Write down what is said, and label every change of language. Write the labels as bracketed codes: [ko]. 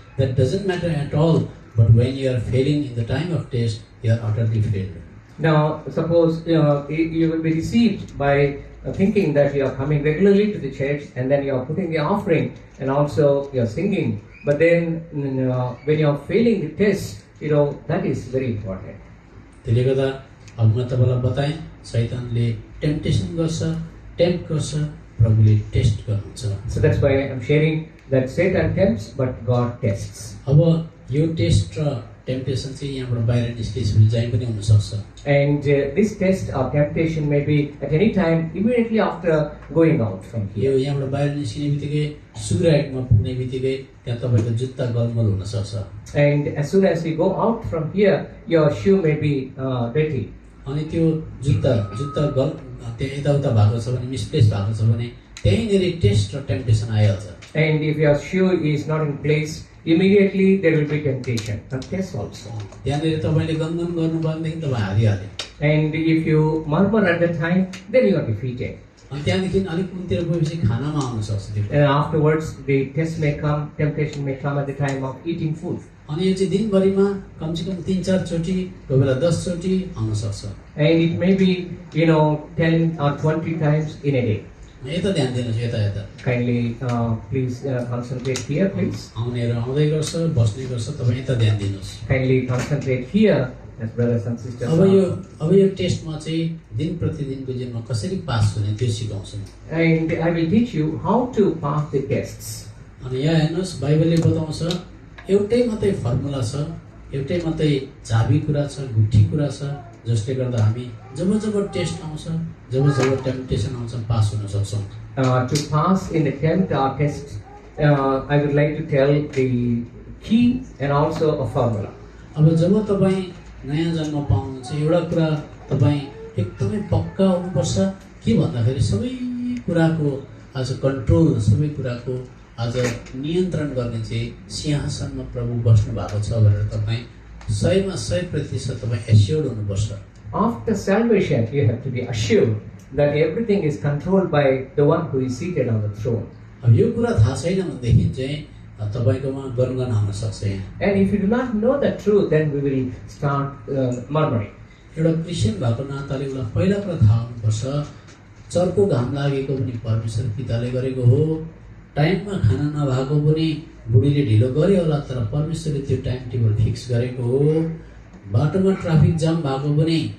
[en] That doesn't matter at all. But when you are failing in the time of test, you are utterly failed. Now, suppose you will be deceived by thinking that you are coming regularly to the church and then you are putting the offering and also you are singing. But then when you are failing the test, that is very important. [ne] त्यसले गर्दा अब म तपाईलाई बताएँ, शैतानले temptation tempt गर्छ, प्रभुले test गर्नुहुन्छ। [en] So that's why I'm sharing that Satan tempts, but God tests. [ne] अब यो टेस्ट र टेम्पटेसन चाहिँ यहाँबाट बाहिर निस्किएपछि चाहिँ पनि हुन सक्छ। [en] And this test or temptation may be at any time immediately after going out from [ne] यो [en] here. [ne] यहाँबाट बाहिर निस्किने बित्तिकै सुग्राइटमा पुग्ने बित्तिकै त्यहाँ तपाईँको जुत्ता गलमल हुन सक्छ। [en] And as soon as you go out from here, your shoe may be dirty. [ne] अनि त्यो जुत्ता गल त्यहाँ यताउता भएको छ भने, मिसप्लेस भएको छ भने त्यहीँनिर टेस्ट र टेम्पटेसन आइहाल्छ। [en] And if your shoe is not in place, immediately there will be temptation and test also. [ne] त्यहाँनिर तपाईँले गनगन गर्नुभयो भनेदेखि तपाईँ हारिहाल्यो। [en] And if you murmur at the time, then you are defeated. [ne] अनि त्यहाँदेखि अलिक कुनतिर गएपछि खानामा आउन सक्छ त्यो। [en] And afterwards, the test may come, temptation may come at the time of eating food. [ne] अनि यो चाहिँ दिनभरिमा कमसेकम 3-4 चोटि, कोही बेला 10 चोटि आउन सक्छ। [en] And it may be, 10 or 20 times in a day. [ne] यता ध्यान दिनुहोस्, यता [en] Kindly, please concentrate here, please. [ne] आउनेर आउँदै गर्छ, बस्ने गर्छ, तपाईँ यता ध्यान दिनुहोस्। [en] Kindly concentrate here, as brothers and sisters. [ne] अब यो टेस्टमा चाहिँ दिन प्रतिदिनको जीवनमा कसरी पास हुने त्यो सिकाउँछु। [en] And I will teach you how to pass the tests. [ne] अनि यहाँ हेर्नुहोस्, बाइबलले बताउँछ एउटै मात्रै फर्मुला छ, एउटै मात्रै चाबी कुरा छ, गुठी कुरा छ, जसले गर्दा हामी जब टेस्ट आउँछ, जब टेम्पटेसन आउँछ, पास हुन सक्छौँ। [en] To pass in the tempt or test, I would like to tell the key and also a formula. [ne] अब जब तपाईँ नयाँ जन्म पाउनुहुन्छ, एउटा कुरा तपाईँ एकदमै पक्का हुनुपर्छ के भन्दाखेरि सबै कुराको आज कन्ट्रोल, सबै कुराको आज नियन्त्रण गर्ने चाहिँ सिंहासनमा प्रभु बस्नु भएको छ भनेर तपाईँ 100% तपाईँ एस्योर्ड हुनुपर्छ। [en] After salvation, you have to be assured that everything is controlled by the one who is seated on the throne. [ne] अब यो कुरा थाहा छैन भनेदेखि चाहिँ तपाईँकोमा गनगन आउन सक्छ यहाँ। [en] And if you do not know the truth, then we will start murmuring. [ne] एउटा क्रिस्चियन भएको नाताले उसलाई पहिला कुरा थाहा हुनुपर्छ, चर्को घाम लागेको पनि परमेश्वर पिताले गरेको हो, टाइममा खाना नभएको पनि बुढीले ढिलो गर्यो होला, तर परमेश्वरले त्यो टाइम टेबल फिक्स गरेको हो, बाटोमा ट्राफिक जाम भएको पनि